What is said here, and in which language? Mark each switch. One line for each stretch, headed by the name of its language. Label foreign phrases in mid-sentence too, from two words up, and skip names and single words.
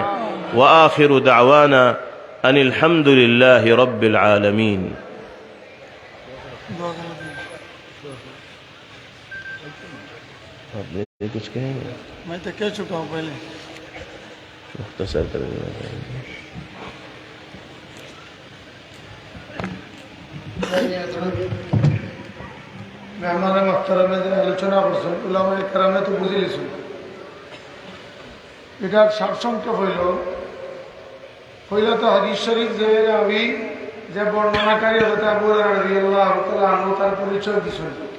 Arabic: وآخر دعوانا ان الحمد للہ رب العالمین۔
Urdu: آپ کچھ کہیں گے؟ میں تو کہہ چکا ہوں پہلے، مختصر کریں
Bangla: মেহমানে মোহতারামে যে আলোচনা করছেন উলামায়ে কেরামে তো বুঝে লিছুন। এটার সারসংক্ষেপ হইল তো হাদিস শরীফ যে রাবি যে বর্ণনাকারী হযরত আবু হুরায়রা রাদিয়াল্লাহু তাআলা আনহু তার পরিচয় দিয়েছেন।